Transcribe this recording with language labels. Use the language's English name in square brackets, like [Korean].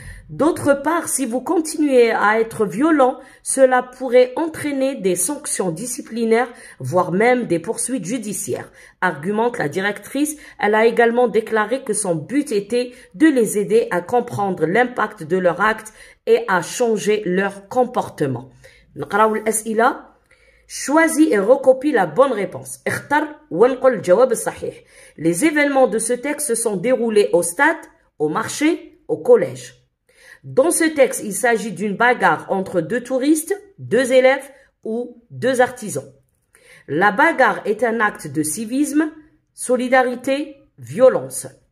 [French] D'autre part, si vous continuez à être violent, cela pourrait entraîner des sanctions disciplinaires, voire même des poursuites judiciaires, argumente la directrice. Elle a également déclaré que son but était de les aider à comprendre l'impact de leur acte et à changer leur comportement. [Arabic] نقراو الأسئلة. [French] Choisis et recopie la bonne réponse. [Arabic] اختر وانقل الجواب الصحيح. [French] Les événements de ce texte se sont déroulés au stade, au marché, au collège. Dans ce texte, il s'agit d'une bagarre entre 2 touristes, 2 élèves ou 2 artisans. La bagarre est un acte de civisme, solidarité, violence.